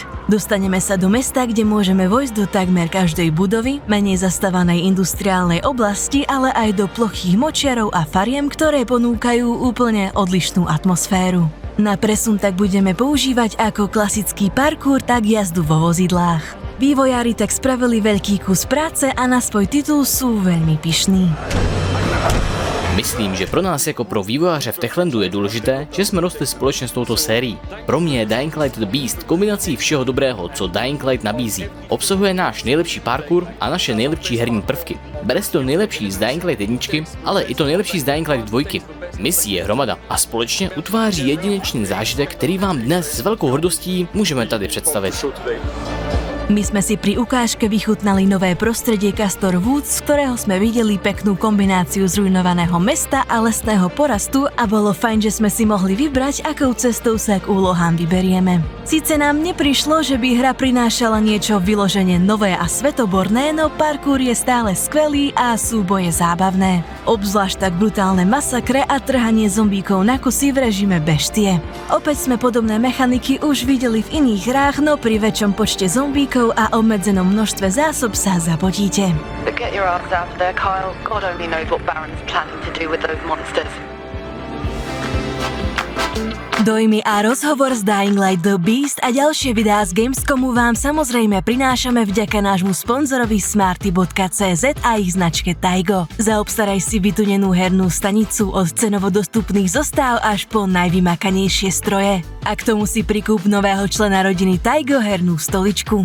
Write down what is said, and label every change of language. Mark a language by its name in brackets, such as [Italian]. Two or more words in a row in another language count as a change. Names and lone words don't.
[Slovak] Dostaneme sa do mesta, kde môžeme vojsť do takmer každej budovy, menej zastávanej industriálnej oblasti, ale aj do plochých močiarov a fariem, ktoré ponúkajú úplne odlišnú atmosféru. Na presun tak budeme používať ako klasický parkour, tak jazdu vo vozidlách. Vývojári tak spravili veľký kus práce a na svoj titul sú veľmi pyšní. [Czech] Myslím, že pro nás jako pro vývojáře v Techlandu je důležité, že jsme rostli společně s touto sérií. Pro mě je Dying Light The Beast kombinací všeho dobrého, co Dying Light nabízí. Obsahuje náš nejlepší parkour a naše nejlepší herní prvky. Bere si to nejlepší z Dying Light 1, ale i to nejlepší z Dying Light 2. Misí je hromada a společně utváří jedinečný zážitek, který vám dnes s velkou hrdostí můžeme tady představit. [Slovak] My sme si pri ukážke vychutnali nové prostredie Castor Woods, z ktorého sme videli peknú kombináciu zrujnovaného mesta a lesného porastu a bolo fajn, že sme si mohli vybrať, akou cestou sa k úlohám vyberieme. Síce nám neprišlo, že by hra prinášala niečo vyložene nové a svetoborné, no parkour je stále skvelý a súboje zábavné. Obzvlášť tak brutálne masakre a trhanie zombíkov na kusy v režime beštie. Opäť sme podobné mechaniky už videli v iných hrách, no pri väčšom počte zombíkov a obmedzenom množstve zásob sa zapotíte. [English] Get your ass out of there, Kyle. God only knows what Baron's planning to do with those monsters. [Slovak] Dojmy a rozhovor z Dying Light The Beast a ďalšie videá z Gamescomu vám samozrejme prinášame vďaka nášmu sponzorovi Smarty.cz a ich značke Taigo. Zaobstaraj si vytunenú hernú stanicu od cenovo dostupných zostáv až po najvymakanejšie stroje. A k tomu si prikúp nového člena rodiny Taigo hernú stoličku.